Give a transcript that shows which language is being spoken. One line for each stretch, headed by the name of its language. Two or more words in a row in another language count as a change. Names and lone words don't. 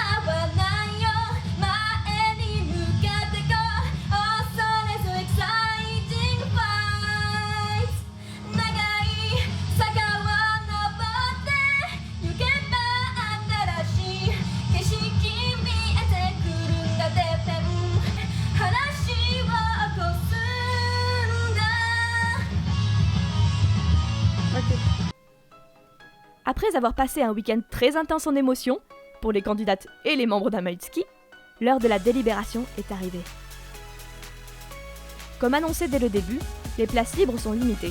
Japanese: はないよ前に向かってこう恐れず
English: Exciting Fight
Japanese: 長い坂を登って行けば新しい景色見えてくるんだてっぺん話を起こすんだ
French: Après avoir passé un week-end très intense en émotions, pour les candidates et les membres d'Amaïtski, l'heure de la délibération est arrivée. Comme annoncé dès le début, les places libres sont limitées.